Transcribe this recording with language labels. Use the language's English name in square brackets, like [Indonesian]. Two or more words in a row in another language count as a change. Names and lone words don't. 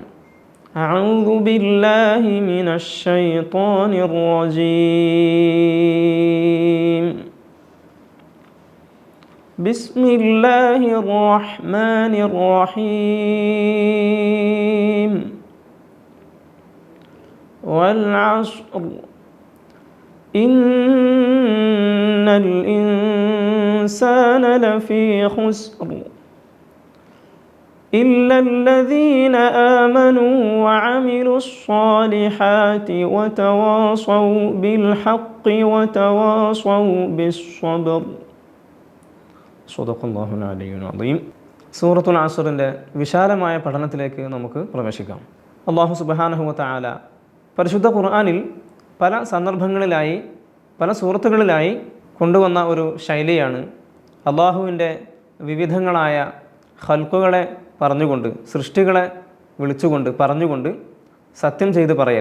[Arabic] أعوذ بالله من الشيطان الرجيم. بسم الله الرحمن الرحيم. والعصر إن الإنسان لفي خسر إلا الذين آمنوا وعملوا الصالحات وتواصوا بالحق وتواصوا بالصبر. صدق الله العلي العظيم. [Malayalam] സൂറത്തുൽ ആസ്റിൻ്റെ വിശാലമായ പഠനത്തിലേക്ക് നമുക്ക് പ്രവേശിക്കാം. [Arabic] الله سبحانه وتعالى [Malayalam] പരിശുദ്ധ ഖുർആനിൽ പല സന്ദർഭങ്ങളിലായി പല സൂറത്തുകളിലായി കൊണ്ടുവന്ന ഒരു ശൈലിയാണ് അള്ളാഹുവിൻ്റെ വിവിധങ്ങളായ ഖൽഖുകളെ പറഞ്ഞുകൊണ്ട്, സൃഷ്ടികളെ വിളിച്ചുകൊണ്ട് പറഞ്ഞുകൊണ്ട് സത്യം ചെയ്ത് പറയൽ.